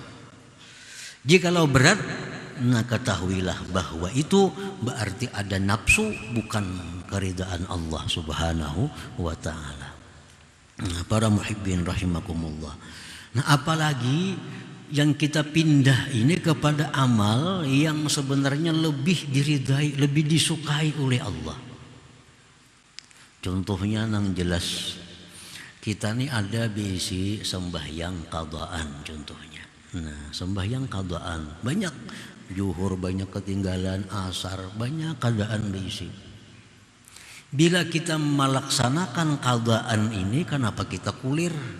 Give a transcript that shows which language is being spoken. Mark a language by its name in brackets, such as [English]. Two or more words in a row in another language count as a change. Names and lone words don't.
[Indonesian] Jikalau berat, nah ketahuilah bahwa itu berarti ada nafsu, bukan keridaan Allah [Arabic] سبحانه وتعالى. [Indonesian] Nah, para muhibbin rahimakumullah. Nah apalagi yang kita pindah ini kepada amal yang sebenarnya lebih diridai, lebih disukai oleh Allah. [Banjar] Contohnya nang jelas, kita nih ada bisi sembahyang qadaan contohnya. Nah sembahyang qadaan banyak, zuhur banyak ketinggalan, asar banyak keadaan bisi. [Indonesian] Bila kita melaksanakan qadaan ini, kenapa kita kulir?